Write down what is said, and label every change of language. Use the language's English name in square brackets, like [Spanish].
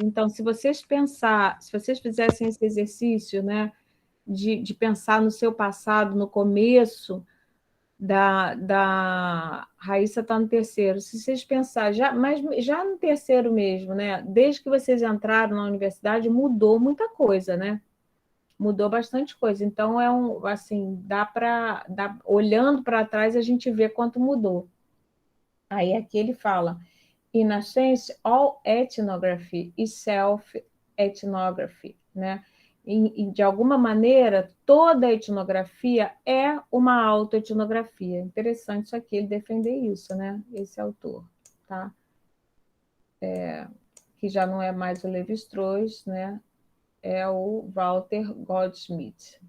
[Portuguese] Então, se vocês fizessem esse exercício, né, de pensar no seu passado, no começo da Raíssa está no terceiro. Se vocês pensarem, mas já no terceiro mesmo, né? Desde que vocês entraram na universidade, mudou muita coisa, né? Mudou bastante coisa. Então, assim, olhando para trás, a gente vê quanto mudou. Aí aqui ele fala. [English] In a sense, all ethnography is self-ethnography, né? [Portuguese] E, de alguma maneira, toda etnografia é uma autoetnografia. Interessante isso aqui, ele defender isso, né? Esse autor, tá? Que já não é mais o Levi-Strauss, né? É o Walter Goldschmidt.